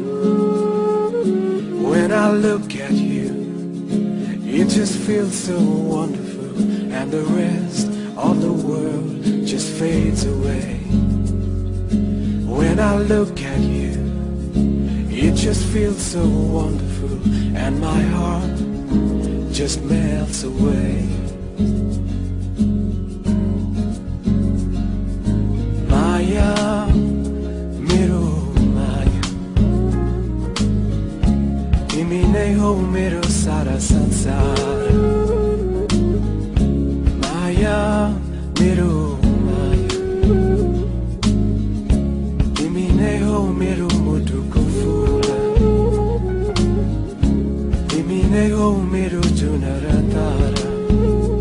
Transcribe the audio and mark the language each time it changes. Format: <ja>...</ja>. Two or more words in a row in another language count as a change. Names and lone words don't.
<en>When I look at you, it just feels so wonderful, and the rest of the world just fades away. When I look at you, it just feels so wonderful, and my heart just melts away.</en> <ne>माया, मेरो माया, तिमी नै हो मेरो सारा संसार. माया, मेरो मेरो मुटुको फुल तिमी नै हो मेरो जुन र तारा</ne>